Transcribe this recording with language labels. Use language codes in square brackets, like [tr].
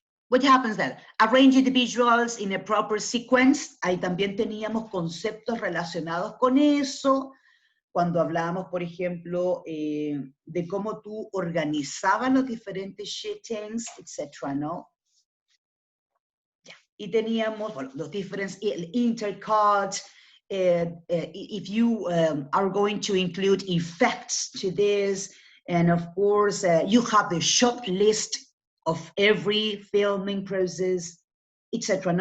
[en] What happens then? Arranging the visuals in a proper sequence. [es] Ahí también teníamos conceptos relacionados con eso. Cuando hablábamos, por ejemplo, de cómo tú organizabas los diferentes shootings, etc., ¿no? Yeah. Y teníamos, bueno, los diferentes, el intercut, [en] if you are going to include effects to this, and of course, you have the shot list of every filming process, etc.